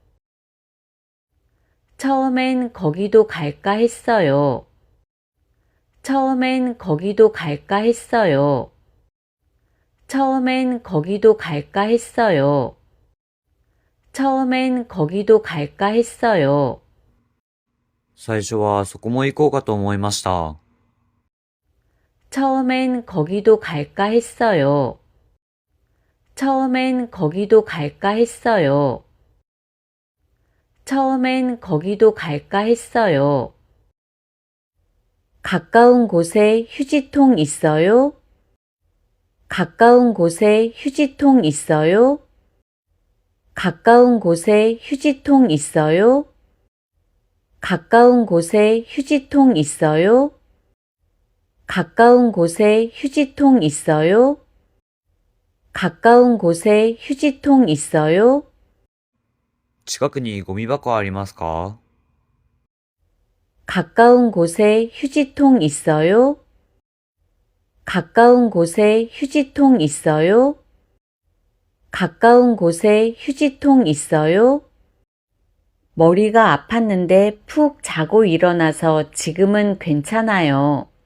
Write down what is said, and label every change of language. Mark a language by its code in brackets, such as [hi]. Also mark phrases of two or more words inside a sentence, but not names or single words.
[ko] 처음엔 거기도 갈까 했어요. 처음엔 거기도 갈까 했어요. 처음엔 거기도 갈까 했어요. 처음엔 거기도 갈까 했어요. [ja] 最初はそこも行こうかと思いました。 [ko] 처음엔 거기도 갈까 했어요. 처음엔 거기도 갈까 했어요. 처음엔 거기도 갈까 했어요. 가까운 곳에 휴지통 있어요? 가까운 곳에 휴지통 있어요? 가까운 곳에 휴지통 있어요? 가까운 곳에 휴지통 있어요? 가까운 곳에 휴지통 있어요? 가까운 곳에 휴지통 있어요? [ja] 近くにゴミ箱ありますか？ [ko] 가까운 곳에 휴지통 있어요? 가까운 곳에 휴지통 있어요? 가까운 곳에 휴지통 있어요? 머리가 아팠는데 푹 자고 일어나서 지금은 괜찮아요.